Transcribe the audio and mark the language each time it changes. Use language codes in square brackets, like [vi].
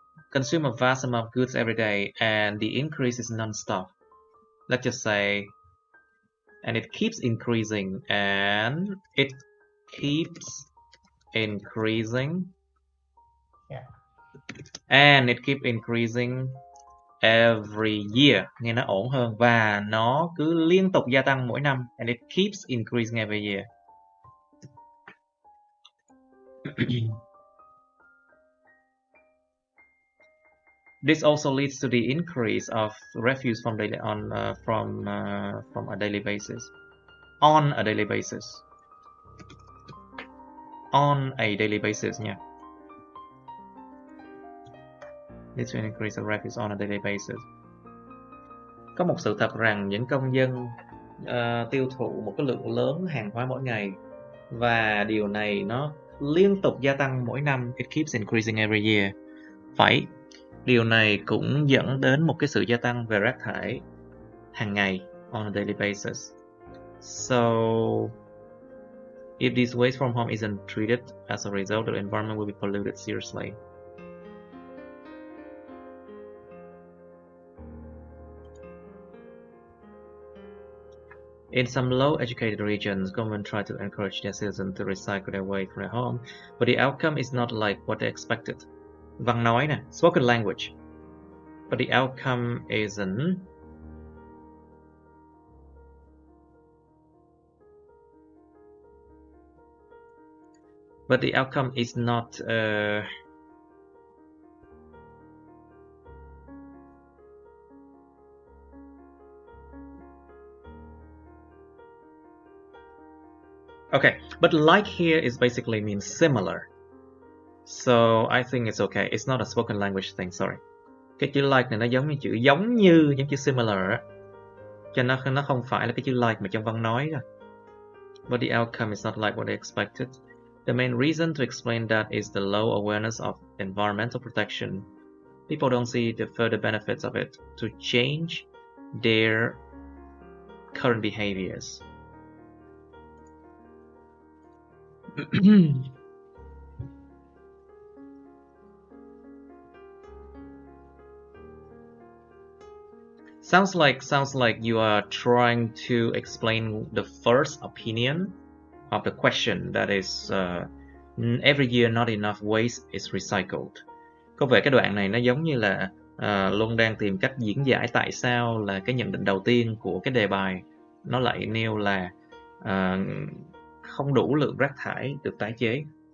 [en] Consume a vast amount of goods every day and the increase is non-stop. Let's just say, and it keeps increasing and it keeps increasing. Yeah. And it keeps increasing every year. [vi] Nghe nó ổn hơn. Và nó cứ liên tục gia tăng mỗi năm. [en] And it keeps increasing every year. This also leads to the increase of refuse from a daily basis. On a daily basis. On a daily basis nha. Leads to an increase of refuse on a daily basis. [vi] Có một sự thật rằng những công dân tiêu thụ một cái lượng lớn hàng hóa mỗi ngày và điều này nó liên tục gia tăng mỗi năm. [en] It keeps increasing every year. [vi] Phải. Điều này cũng dẫn đến một cái sự gia tăng về rác thải hàng ngày [en] on a daily basis. So, if this waste from home isn't treated, as a result, the environment will be polluted seriously. In some low-educated regions, governments try to encourage their citizens to recycle their waste from their home, but the outcome is not like what they expected. [vi] Văn nói nè, [en] spoken language. But the outcome isn't. But the outcome is not. Okay, but like here is basically means similar. So I think it's okay. It's not a spoken language thing, sorry. [vi] Cái chữ like này nó giống như chữ giống chữ similar á. Cho nó không phải là cái chữ like mà trong văn nói rồi. [en] But the outcome is not like what they expected. The main reason to explain that is the low awareness of environmental protection. People don't see the further benefits of it to change their current behaviors. Sounds like you are trying to explain the first opinion of the question, that is every year not enough waste is recycled. [vi] Có vẻ cái đoạn này nó giống như là Luân đang tìm cách diễn giải tại sao là cái nhận định đầu tiên của cái đề bài nó lại nêu là không đủ lượng rác thải được tái chế.